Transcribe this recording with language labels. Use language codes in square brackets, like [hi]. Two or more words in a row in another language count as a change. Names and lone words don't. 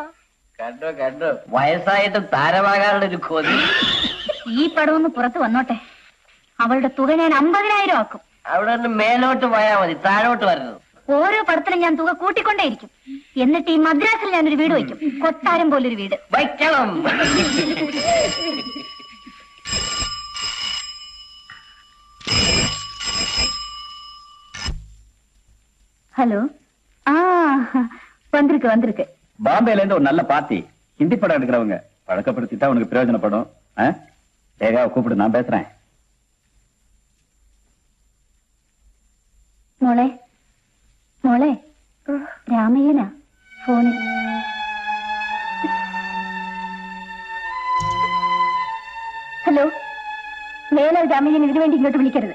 [ml] കണ്ടോ വയസ്സായിട്ട് താരമാകാനുള്ള ഒരു കൊതി. ഈ പടം ഒന്ന് പുറത്ത് വന്നോട്ടെ. അവളുടെ തുക ഞാൻ 50,000 ആക്കും. അവിടെ നിന്ന് മേലോട്ട് പോയാൽ മതി, താഴോട്ട് വരുന്നത്. ഓരോ പടത്തിലും ഞാൻ തുക കൂട്ടിക്കൊണ്ടേയിരിക്കും. എന്നിട്ട് ഈ മദ്രാസിൽ ഞാനൊരു വീട് വയ്ക്കും. കൊട്ടാരം പോലൊരു വീട് വയ്ക്കണം. [ta] ஹலோ வந்திருக்கு பாம்பேல இருந்து ஒரு நல்ல பார்ட்டி, ஹிந்தி படம் எடுக்கிறவங்க பழக்கப்படுத்திட்டா உனக்கு பிரயோஜனப்படும். லேகாவை கூப்பிடு, நான் பேசுறேன். [ml] മോളെ രാമയ്യനാ ഫോണിൽ. ഹലോ, മേലെ രാമയ്യൻ ഇതിനു വേണ്ടി ഇങ്ങോട്ട് വിളിക്കരുത്.